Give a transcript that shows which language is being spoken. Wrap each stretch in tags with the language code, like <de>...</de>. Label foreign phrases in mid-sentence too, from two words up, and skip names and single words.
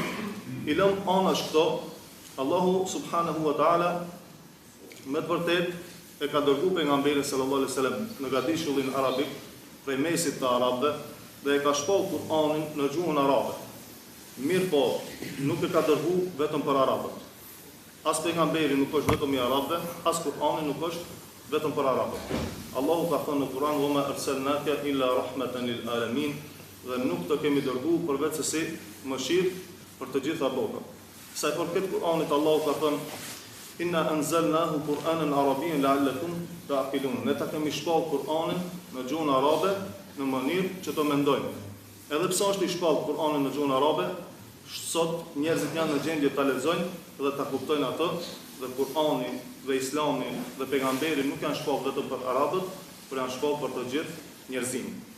<sq>I lëm anash këto, Allahu</sq> <ar>سبحانه وتعالى</ar> <sq>me të vërtet e ka dërguar pejgamberin</sq> <ar>صلى الله عليه وسلم</ar> <sq>në gadishullin arabik prej mesit të arabëve dhe e ka shpallë Kur'anin në gjuhën arabe. Mirë po, nuk e ka dërguar vetëm për arabët. As pejgamberi nuk është vetëm i arabëve, as Kur'ani nuk është vetëm për arabët. Allahu ka thënë në Kur'an:</sq> <ar>"وما أرسلناك إلا رحمة للعالمين",</ar> <sq>dhe nuk të kemi dërguar përveç se si mëshirë për të gjitha botën. Sa i përket Kur'anit, Allahu ka thënë:</sq> <ar>"إنا أنزلناه قرآنا عربيا لعلكم تعقلون."</ar> <sq>Ne ta kemi shpallë Kur'anin në gjuhën arabe në mënyrë që të mendojmë. Edhe pse është i shpallë Kur'anin në gjuhën arabe, sot njerëzit janë në gjendje ta lexojnë dhe ta kuptojnë atë, dhe Kur'ani dhe Islami dhe pejgamberi nuk janë shpallë vetëm për arabët, por janë shpallë për të gjithë njerëzimin.</sq>